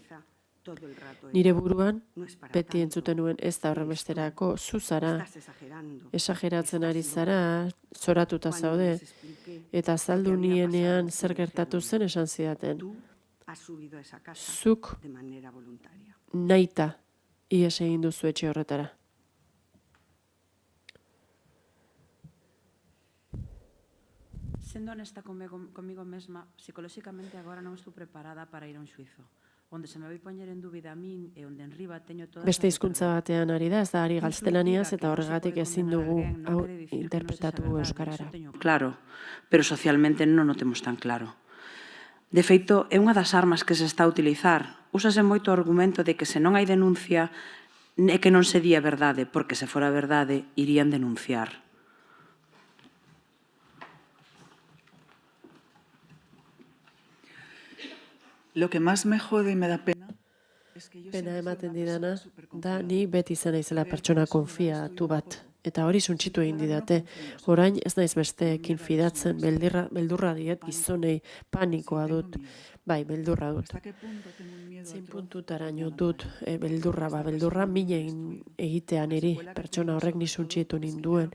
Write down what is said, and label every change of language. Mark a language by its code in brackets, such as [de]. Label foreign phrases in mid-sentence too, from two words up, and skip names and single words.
[eu] Nire buruan, beti entzuten nuen ez da horrenbesterako, zu zara, esageratzen ari zara, zoratuta zaude, eta azaldu nienean zer gertatu zen esan zidaten. Zuk nahita ihes egin duzu etxe horretara. [es] Siendo honesta conmigo misma, [gl] psicológicamente agora non estou preparada para ir a un xuizo. [eu] Beste hizkuntza batean ari da, ez da ari gaztelaniaz eta horregatik ezin dugu hau interpretatu euskarara. [gl] Claro, pero socialmente non o temos tan claro. De feito, é unha das armas que se está a utilizar. Úsase moito o argumento de que se non hai denuncia é que non se di a verdade, porque se fora verdade irían denunciar. [es] Lo que más me jode y me da pena [eu] Pena ematen didana, da ni beti izan naizela pertsona konfiatu bat. Eta hori suntxitu egin didate. Orain ez naiz besteekin fidatzen, beldurra diet gizonei, panikoa dut. Bai, beldurra dut. Zein puntutaraino dut beldurra min egitean eri, pertsona horrek ni suntxitu ninduen.